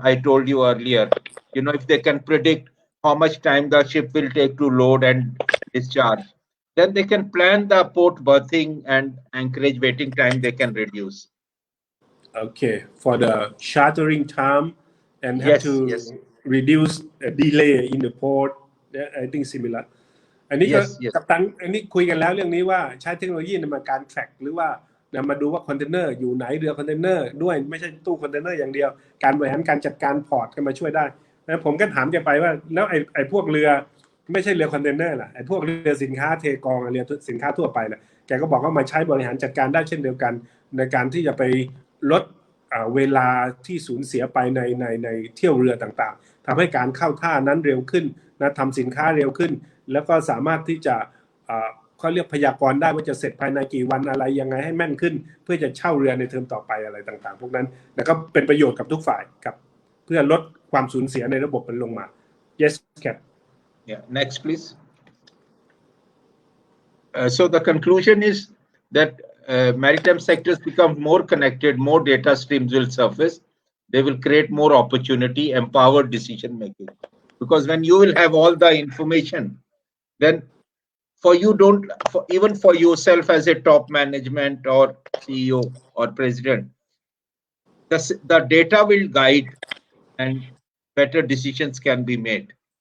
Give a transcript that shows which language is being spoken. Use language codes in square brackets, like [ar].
[en] I told you earlier, if they can predict how much time the ship will take to load and discharge, then they can plan the port berthing and anchorage waiting time they can reduce. Okay, for the chartering time and have Yes, to yes, reduce a delay in the port. Yeah, I think similar. อันนี้ก็ yes, yes. [th] กัปตันอันนี้คุยกันแล้วเรื่องนี้ว่าใช้เทคโนโลยีในการ track หรือว่ามาดูว่าคอนเทนเนอร์อยู่ไหนเรือคอนเทนเนอร์ด้วยไม่ใช่ตู้คอนเทนเนอร์อย่างเดียวการบริหารการจัดการพอร์ตก็มาช่วยได้แล้วผมก็ถามแกไปว่าแล้วไอ้พวกเรือไม่ใช่เรือคอนเทนเนอร์ล่ะไอ้พวกเรือสินค้าเทกองเรือสินค้าทั่วไปน่ะแกก็บอกว่ามาใช้บริหารจัดการได้เช่นเดียวกันในการที่จะไปลด เวลาที่สูญเสียไปในเที่ยวเรือต่างๆทำให้การเข้าท่านั้นเร็วขึ้นนะทำสินค้าเร็วขึ้นแล้วก็สามารถที่จะเขาเรียกพยากรณ์ได้ว่าจะเสร็จภายในกี่วันอะไรยังไงให้แม่นขึ้นเพื่อจะเช่าเรือในเทอมต่อไปอะไรต่างๆพวกนั้นแล้วก็เป็นประโยชน์กับทุกฝ่ายครับเพื่อลดความสูญเสียในระบบมันลงมา yes Cap [en] Yeah, next please. So the conclusion is that maritime sectors become more connected, more data streams will surface. They will create more opportunity, empowered decision making. Because when you will have all the information, then even for yourself as a top management or CEO or president, the data will guide and better decisions can be made.